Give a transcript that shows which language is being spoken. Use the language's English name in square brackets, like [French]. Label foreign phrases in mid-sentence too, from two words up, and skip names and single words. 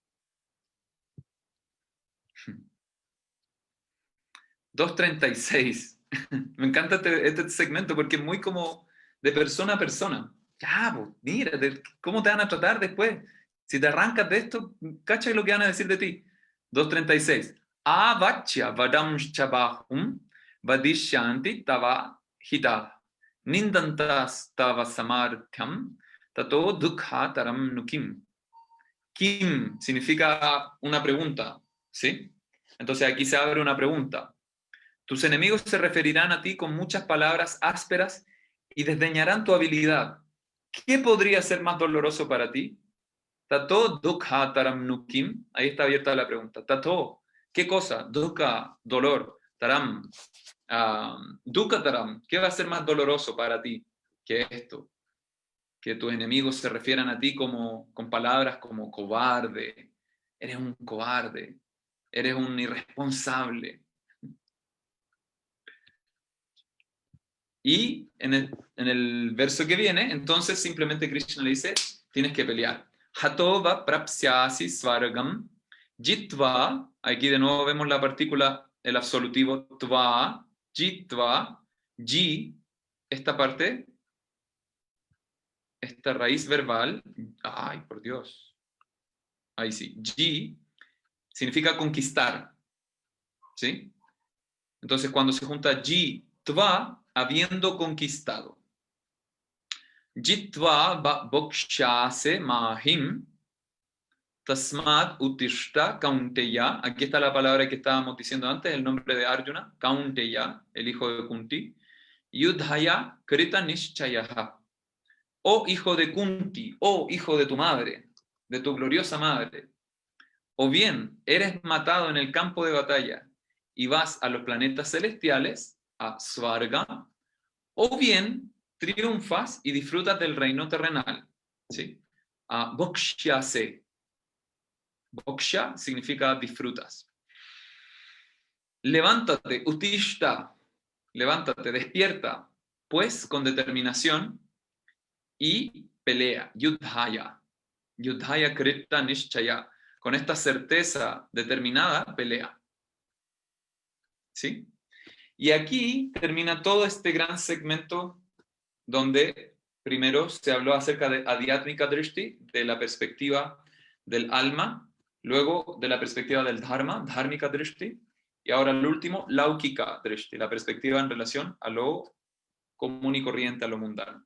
[Spanish] 2.36. Me encanta este segmento porque es muy como de persona a persona. Ya, pues, mira, ¿cómo te van a tratar después? Si te arrancas de esto, cacha lo que van a decir de ti. 2.36. [Sanskrit] अवाच्य वादम् चबहुम् वदिष्यन्ति तव हित, निन्दन्तस् तव सामर्थ्यम्, ततो दुःख तरम् नुकिम्. [Spanish] Kim significa una pregunta, ¿sí? Entonces aquí se abre una pregunta. Tus enemigos se referirán a ti con muchas palabras ásperas y desdeñarán tu habilidad. ¿Qué podría ser más doloroso para ti? [Sanskrit] ततो दुःख तरम् नुकिम्. [Spanish] Ahí está abierta la pregunta. Tato, ¿qué cosa? [Sanskrit] Dukha, dolor. तरम्, दुःख तरम्. [Spanish] ¿Qué va a ser más doloroso para ti que esto? Que tus enemigos se refieran a ti con palabras como cobarde. Eres un cobarde. Eres un irresponsable. Y en el verso que viene, entonces simplemente Krishna le dice, tienes que pelear. [Sanskrit] हतोवा प्राप्स्यसि स्वर्गम् जित्वा, [Spanish] aquí de nuevo vemos la partícula, el absolutivo [Sanskrit] त्व, जित्वा, [Spanish] ji, esta parte, esta raíz verbal, ay, por Dios, ahí sí, ji, significa conquistar, ¿sí? Entonces cuando se junta [Sanskrit] जि, त्व, [Spanish] habiendo conquistado. [Sanskrit] जित्वा भोक्षसे महीम् तस्माद् उत्तिष्ठ कौन्तेय. [Spanish] Aquí está la palabra que estábamos diciendo antes, el nombre de Arjuna, Kaunteya, el hijo de Kunti. [Sanskrit] युद्धाय कृत निश्चयः. [Spanish] Oh hijo de Kunti, oh hijo de tu madre, de tu gloriosa madre. O bien eres matado en el campo de batalla y vas a los planetas celestiales, a Svarga, o bien triunfas y disfrutas del reino terrenal. ¿Sí? Bokshyase. Boksha significa disfrutas. Levántate, utishta. Levántate, despierta, pues con determinación y pelea. [Sanskrit] युद्धाय. युद्धाय कृत निश्चय. [Spanish] Con esta certeza determinada, pelea. ¿Sí? Y aquí termina todo este gran segmento donde primero se habló acerca de [Sanskrit] आध्यात्मिक दृष्टि, [Spanish] de la perspectiva del alma, luego de la perspectiva del Dharma, [Sanskrit] धार्मिक दृष्टि, [Spanish] y ahora el último, [Sanskrit] लौकिक दृष्टि, [Spanish] la perspectiva en relación a lo común y corriente, a lo mundano.